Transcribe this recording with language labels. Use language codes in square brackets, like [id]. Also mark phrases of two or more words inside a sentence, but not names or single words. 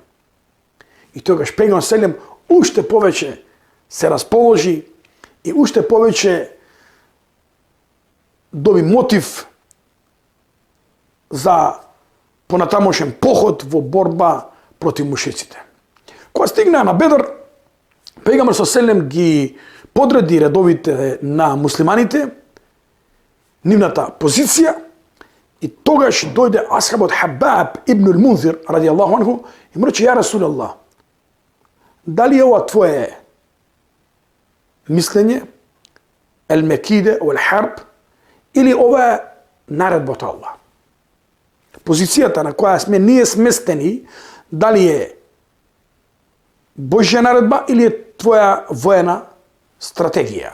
[mk] И тогаш пејгамбер селем уште повеќе се расположи и уште повеќе доби мотив за понатамошен поход во борба против мушриците. Кога стигна на Бедр, пејгамбер со селем ги подреди редовите на муслиманите, нивната позиција, и тогаш дојде асхабот Хабаб ибн ал-Мунзир [ar] رضي الله عنه [mk] и му рече: [ar] يا رسول الله, [mk] дали е ова твое мислење, [ar] المكيدة، الحرب, [mk] или ова е наредбата Аллах? Позицијата на која сме ние сместени, дали е Божја наредба или е твоја воена стратегија?